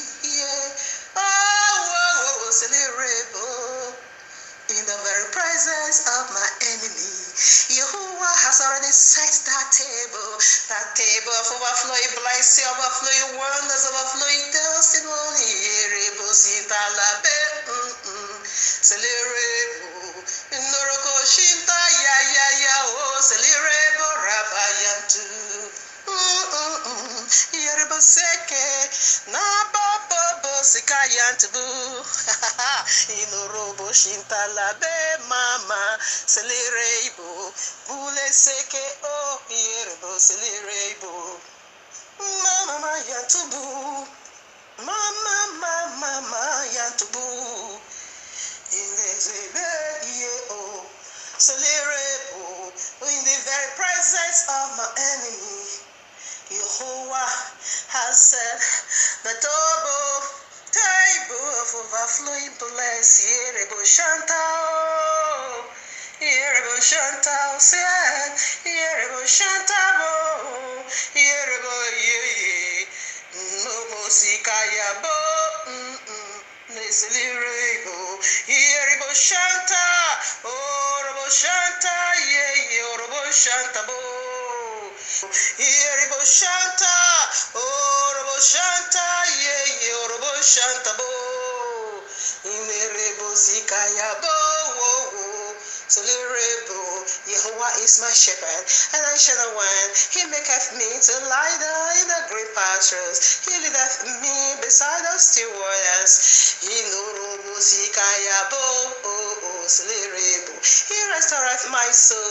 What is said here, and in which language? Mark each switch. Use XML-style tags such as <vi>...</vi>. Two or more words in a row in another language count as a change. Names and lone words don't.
<en>Yeah. In the very presence of my enemy. Yahuwah has already set that table of overflowing blessing, overflowing wonders, overflowing testimony. Noroko Shinta ya o Celirebo Rabayantu. Yerebo Seke na Babo Sikayantu. Inorobo Shinta Labe Mama Celirebo Bule Seke o Yerebo Celirebo Mama Yantubu Mama Yantubu. In the very presence of my enemy, Yahuwah has set the table of overflowing blessing. Yerebo Shanta, Yerebo Shanta, Yerebo Shanta, Yerebo Ye, no Mosikayabo. Yerebo Shanta, Orobo Shanta, Orobo Shanta Bo. Yerebo Shanta, Orobo Shanta, Orobo Shanta Bo. Imerebo Sikaya Bo. Celirebo, Yahuwah is my shepherd, and I shall not want. He maketh me to lie down in the green pastures. He leadeth me beside the still waters. He restoreth my soul.</en>